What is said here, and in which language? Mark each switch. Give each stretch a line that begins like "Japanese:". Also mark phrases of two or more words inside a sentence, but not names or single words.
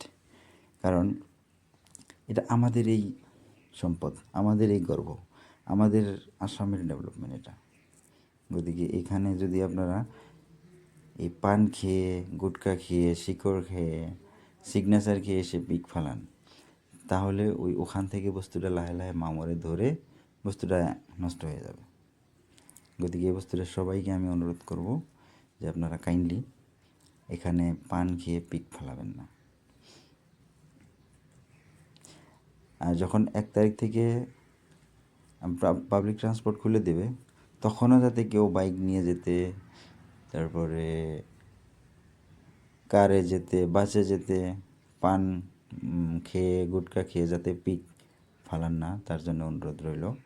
Bangla: কারণ এটা আমাদের এই সম্পদ, আমাদের এই গর্ব, আমাদের আসামের ডেভেলপমেন্ট এটা। গতিকে এখানে যদি আপনারা এই পান খেয়ে, গুটকা খেয়ে, শিকড় খেয়ে, সিগনেচার খেয়ে এসে পিক ফালান, তাহলে ওখান থেকে বস্তুটা লাহে লাহে মামরে ধরে বস্তুটা নষ্ট হয়ে যাবে। গতিকে এই বস্তুটা সবাইকে আমি অনুরোধ করব যে আপনারা কাইন্ডলি এখানে পান খেয়ে পিক ফেলাবেন না। আর যখন 1 তারিখ থেকে পাবলিক ট্রান্সপোর্ট খুলে দেবে, তখনও যাতে কেউ বাইক নিয়ে যেতে, তারপরে কারে যেতে, বাসে যেতে, পান খেয়ে গুটকা খেয়ে যাতে পিক ফালান না, তার জন্য অনুরোধ রইল।